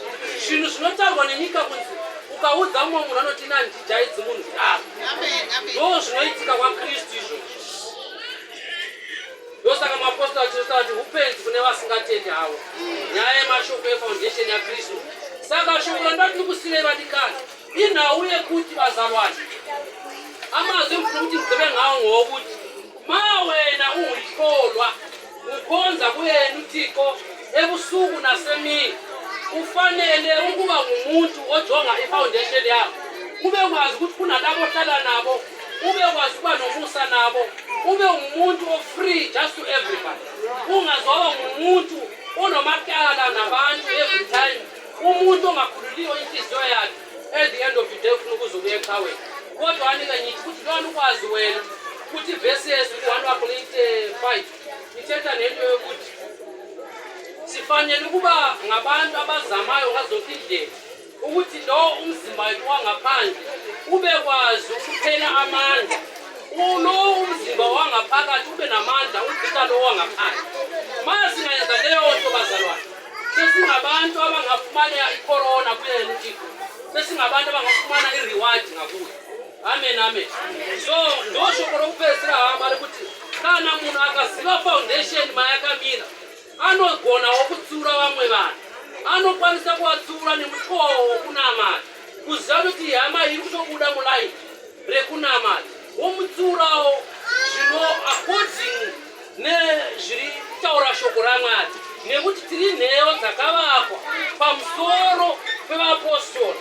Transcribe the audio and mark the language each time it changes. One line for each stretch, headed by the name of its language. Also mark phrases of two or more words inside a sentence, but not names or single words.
Shona: Zvinhu zvinotaurwa nenyika kunzi ukaudza umwe munhu anoti nandijaidzi munhu kudaro ndo zvinoitika kwaKristu izvo. Ndosaka mapostori achinotaura kuti upenzi kune vasingatendi havo nyaya yemashoko efoundation yaKristu. Saka shoko randati kusiyai vadikani inhau yekuti vazalwana
North Ndebele: amazwi mfuna
Shona: kuti
North Ndebele: mugebe ngawo ngokuti mawena
Xhosa: ungutholwa ukhonza kuyena uThixo ebusuku nasemini ufanele ukuba ngumuntu ojonga ifoundation yakho, ube kwazi ukuthi kunalabo ohlala nabo, ube kwazi ukuba nomusa nabo, ube ngumuntu ofree
English: just to everybody,
Xhosa: ungazoba ngumuntu onomatyala nabantu
English: every time,
Xhosa: umuntu ongakhululiyo inhliziyo yakhe
English: at the end of the day
Xhosa: ufuna ukuzobuya ecaweni. Kodwa anika ngithi ukuthi lona ukwazi wena ukuthi verse 1 Corinthians 5 ithetha nento yokuthi sifanele ukuba ngabantu abazamayo ngazonke indlela ukuthi lo umzimba wethu wangaphandle ube kwazi ukuphela amandla, ulo umzimba wangaphakathi ube namandla ukuthatha lo wangaphandle. Mase singayenza leyo nto bazalwane, sesingabantu abangafumana icorona kuyena uThixo, sesingabantu abangafumana ireward ngakuye.
English: Amen, amen.
Shona: So ndoshoko lokupezela hamba ukuthi kana munhu akaziva foundation mayakamira anogona wokutsura vamwe vanhu, anokwanisa kuvatsura nemutoo wokunamata, kuziva kuti hama iri kutobuda mulaini rekunamata womutsurawo zvino according nezviri kutaura shoko raMwari, nekuti tiri nheyo dzakavakwa pamusoro pevapostori.